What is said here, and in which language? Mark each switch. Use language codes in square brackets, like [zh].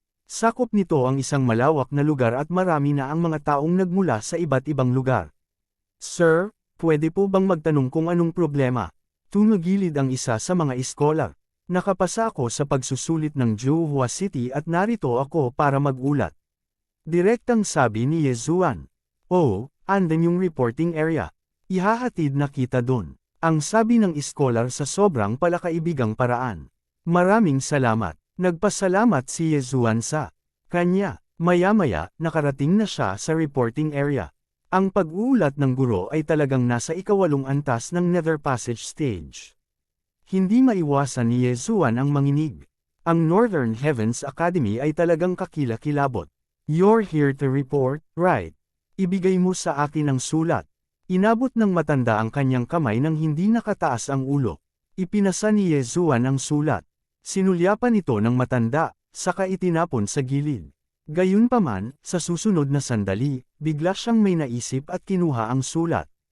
[tl] Sakop nito ang isang malawak na lugar at marami na ang mga taong nagmula sa iba't ibang lugar. Sir, pwede po bang magtanong kung anong problema? Tumagilid ang isa sa mga iskolar. Nakapasa ako sa pagsusulit ng Zhuhua City at narito ako para magulat. Direktang sabi ni Yezuan. Oh, andan yung reporting area. Ihahatid na kita dun. Ang sabi ng iskolar sa sobrang palakaibigang paraan. Maraming salamat. Nagpasalamat si Yezuan sa kanya. Maya-maya, nakarating na siya sa reporting area. Ang pag-uulat ng guro ay talagang nasa 8 antas ng Nether Passage Stage. Hindi maiwasan ni Yezuan ang manginig. Ang Northern Heavens Academy ay talagang kakilakilabot. [en] You're here to report, right? [tl] Ibigay mo sa akin ang sulat. Inabot ng matanda ang kanyang kamay nang hindi nakataas ang ulo. Ipinasa ni Yezuan ang sulat. Sinulyapan ito ng matanda, saka itinapon sa gilid. Gayunpaman, sa susunod na sandali, bigla siyang may naisip at kinuha ang sulat.